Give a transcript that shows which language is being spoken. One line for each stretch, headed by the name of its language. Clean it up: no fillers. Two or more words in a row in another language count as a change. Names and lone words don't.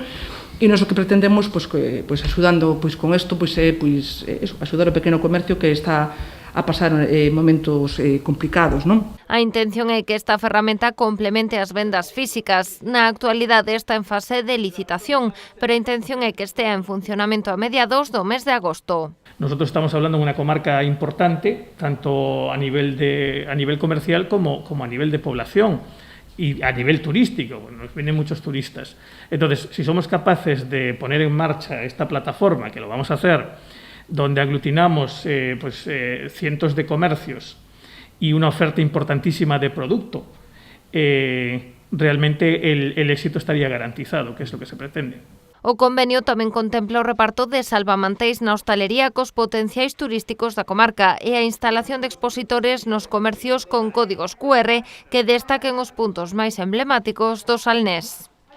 Galician: E nós o que pretendemos, axudando con isto, axudar o pequeno comercio que está a pasar momentos complicados, non? A intención é que esta ferramenta complemente as vendas físicas. Na actualidade está en fase de licitación, pero a intención é que estea en funcionamento a mediados do mes de agosto.
Spanish: Nosotros estamos hablando de una comarca importante, tanto a nivel comercial como a nivel de población. Y a nivel turístico, nos vienen muchos turistas. Entonces, si somos capaces de poner en marcha esta plataforma, que lo vamos a hacer, donde aglutinamos cientos de comercios y una oferta importantísima de producto, realmente el éxito estaría garantizado, que es lo que se pretende.
Galician: O convenio tamén contempla o reparto de salvamanteis na hostalería cos potenciais turísticos da comarca e a instalación de expositores nos comercios con códigos QR que destaquen os puntos máis emblemáticos do Salnés.